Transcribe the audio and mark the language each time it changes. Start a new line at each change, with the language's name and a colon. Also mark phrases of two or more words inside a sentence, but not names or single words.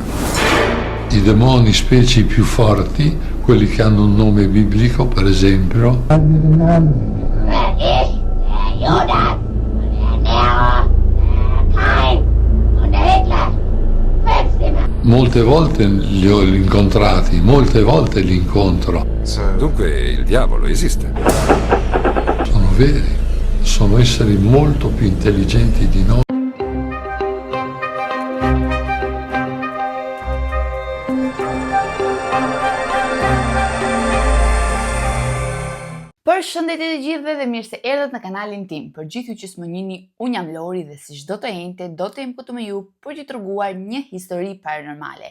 Italian: I demoni, specie i più forti, quelli che hanno un nome biblico, per esempio, molte volte li ho incontrati, molte volte li incontro. Dunque il diavolo esiste. Sono veri, sono esseri molto più intelligenti di noi.
Albanian: Përshëndetje të gjithëve dhe mirë se erdhët në kanalin tim. Për gjithë ju që s'më njihni, unë jam Lori dhe si çdo të njëjtë, do të jem këtu me ju për t'ju treguar një histori paranormale.